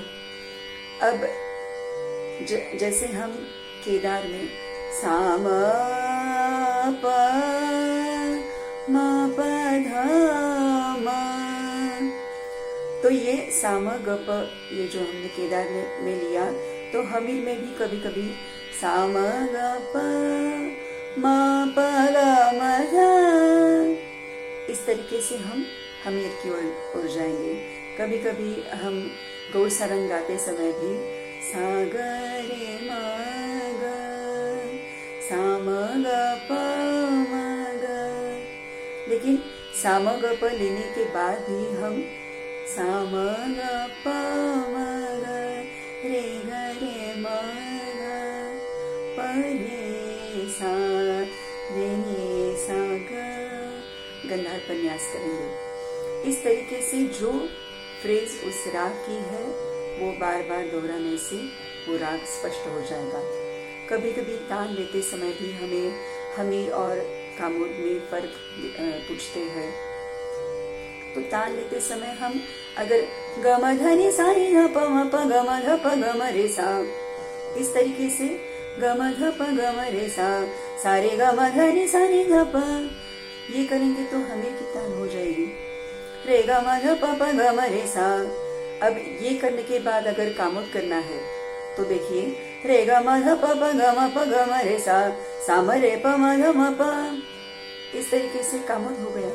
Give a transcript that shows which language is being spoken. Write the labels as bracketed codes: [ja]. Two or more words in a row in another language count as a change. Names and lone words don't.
[hi] अब जैसे हम केदार में सा म प म प ध म, तो ये सा म ग प, ये जो हमने केदार में लिया, तो हमीर में भी कभी कभी सा म ग प म प ग म ध, इस तरीके से हम हमीर की ओर जाएंगे। कभी कभी हम गौर सारंग गाते समय भी सा ग रे म ग सा म ग प म ग, लेकिन सा म ग प लेने के बाद भी हम सा म ग प म ग रे ग रे म ग प रे सा रे नि सा ग गंधार पर न्यास करेंगे। इस तरीके से जो फ्रेज उस राग की है वो बार बार दोहराने से वो राग स्पष्ट हो जाएगा। कभी कभी तान लेते समय भी हमें हमीर और कामोद में फर्क पूछते हैं तो तान लेते समय हम अगर ग म ध नि सा नि ध प म प ग म ध प ग म रे सा, इस तरीके से ग म ध प ग म रे सा, सा रे ग म ध नि सा नि ध प, ये करेंगे तो हमें की तान हो जाएगी। रे ग म ध प प ग म रे सा। अब ये करने के बाद अगर कामुत करना है तो देखिए, रे ग म ध प प ग म प ग म रे सा, सा म रे प म ध म प, इस तरीके से कामुत हो गया।